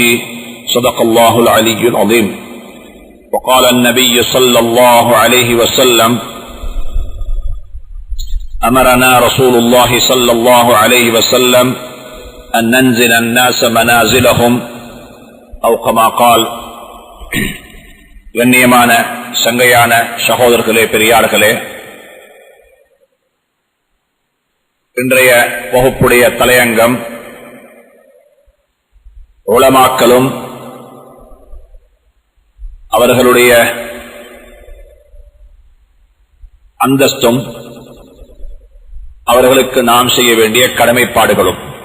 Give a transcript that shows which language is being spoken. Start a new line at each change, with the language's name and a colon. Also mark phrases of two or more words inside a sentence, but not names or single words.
Arabic: صدق الله العلي العظيم. وقال النبي صلى الله عليه وسلم: أمرنا رسول الله صلى الله عليه وسلم أن ننزل الناس منازلهم أو كما قال.
Tamil: கண்ணியமான சங்கையான சகோதரர்களே, பெரியார்களே, இன்றைய வகுப்புடைய தலையங்கம் உலமாக்களும் அவர்களுடைய அந்தஸ்தும் அவர்களுக்கு நாம் செய்ய வேண்டிய கடமைப்பாடுகளும்.